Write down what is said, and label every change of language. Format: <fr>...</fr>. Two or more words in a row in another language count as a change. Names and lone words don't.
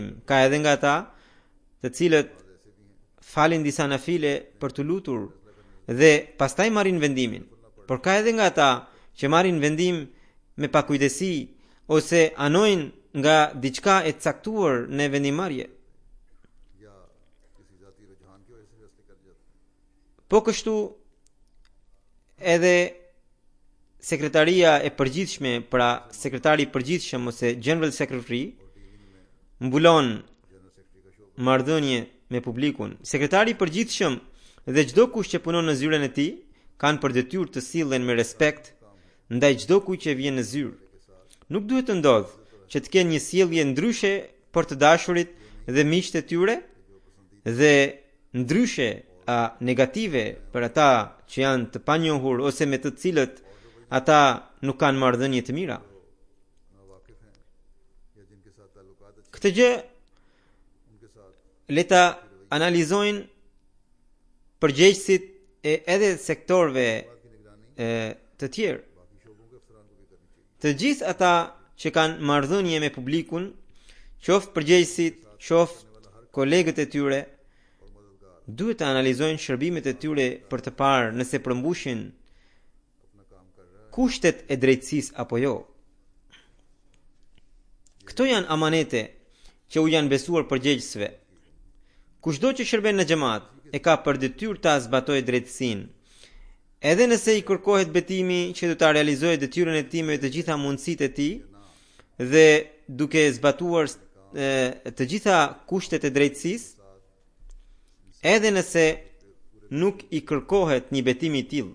<sq>Ka edhe nga ata të cilët falin disa nafile për të lutur dhe pastaj marrin vendimin. Por ka edhe nga ata që marrin vendim me pakujdesi ose anojnë nga diçka e caktuar në vendimarrje.</sq> <ur>یا کسی ذاتی رجحان کی وجہ سے فیصلے کر جاتے ہیں.</ur> <sq>Po kështu edhe sekretaria e përgjithshme, pra sekretari i përgjithshëm ose</sq> <en>General Secretary</en> <sq>mbulon</sq> <en>General Secretary</en> <ur>کا شعبہ</ur> <sq>marrëdhënie me publikun. Sekretari i përgjithshëm dhe çdo kush që punon në zyrën e tij kanë për detyrë të sillen me respekt ndaj çdo kujt që vjen në zyrë. Nuk duhet të ndodhë që të kenë një sjellje ndryshe për të dashurit dhe miqtë e tyre dhe ndryshe negative për ata që janë të panjohur ose me të cilët ata nuk kanë marrëdhënie të mira.</sq> <ur>ناواقف ہیں یا جن کے ساتھ تعلقات اچھے</ur> <sq>Këtë gjë</sq> <ur>ان کے ساتھ</ur> <sq>le ta analizojnë përgjegjësit e edhe sektorëve</sq> <ur>کی نگرانی</ur> <sq>të tjerë.</sq> <ur>باقی شعبوں کے افسران کو بھی کرنی چاہیے.</ur> <sq>Të gjithë ata që kanë marrëdhënie me publikun, qoftë përgjegjësit, qoftë kolegët e tyre, duhet të analizojnë shërbimet e tyre për të parë nëse përmbushin</sq> <ur>اپنا کام کر رہا ہے</ur> <sq>kushtet e drejtësisë apo jo. Këto janë amanete që u janë besuar përgjegjësve. Kushdo që shërben në xhamat e ka për detyrë ta zbatojë drejtësinë, edhe nëse i kërkohet betimi që do ta realizojë detyrën e tij me të gjitha mundësitë e tij dhe duke zbatuar të gjitha kushtet e drejtësisë, edhe nëse nuk i kërkohet një betim i tillë.</sq>